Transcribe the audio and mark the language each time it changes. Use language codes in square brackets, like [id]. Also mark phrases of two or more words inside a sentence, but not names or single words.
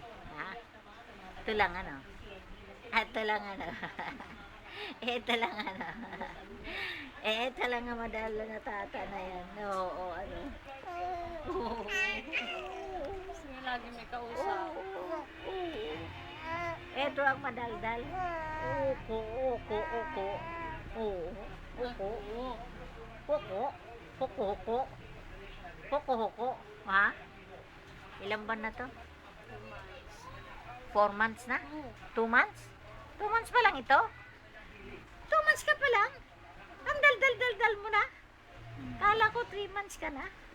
[tl] Ha? Ito lang ano? Ito lang ano? Ito lang ano? Ito lang ang madaldal na tata na yan. Oo, ano? Oo. Gusto niya lagi may kausap. Ito ang madaldal. Oko, oko, oko. Oo. Oko. Oko. Hoko, hoko. Hoko, hoko. Ha? Ilang buwan na to? 4 months na? 2 months? 2 months pa lang ito? 2 months ka pa lang? Ang dal-dal-dal-dal mo na? Kala ko 3 months ka na?